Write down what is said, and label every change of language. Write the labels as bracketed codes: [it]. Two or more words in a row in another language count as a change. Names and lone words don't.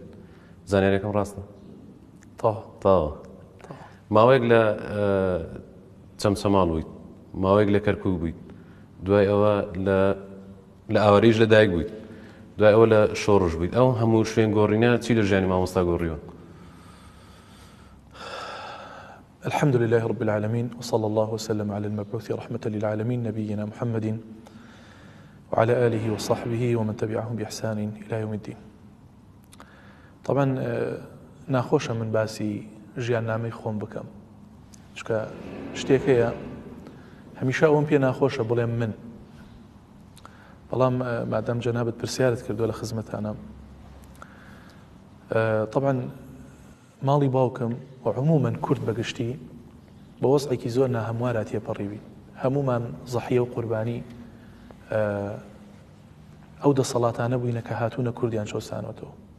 [ckb] زانیاریەکەم ڕاستە؟ تاوە. ماوەیەک لە چەمچەماڵ بوویت، ماوەیەک لە کەرکووک بوویت، دوای ئەوە لە ئاوەریش لەدایک بوویت، دوای ئەوە لە شۆڕش بوویت. ئەو هەموو شوێن گۆڕینە چی لە ژیانی مامۆستا گۆڕیوە؟ [ar] الحمد لله رب العالمين وصلى الله وسلم على المبعوث رحمة للعالمين نبينا محمد وعلى آله وصحبه ومن تبعهم بإحسان إلى يوم الدين. [ckb] طبعا ناخۆشە من باسی ژیاننامەی خۆم بکەم چکە شتێک هەیە هەمیشە ئەوم پێ ناخۆشە بڵێم من، بەڵام مادام جەنابەت پرسیارت کردووە لە خزمەتانە. طبعا ماڵی باوکم و عموما کورد بەگشتی بە وەزعێکی زۆر ناهەموارە تێپەڕیوی، هەمومان زەحیە و قوربانی ئەو دەسەڵاتانە بووینە کە هاتوونە کوردیان شۆستانەوەتەوە.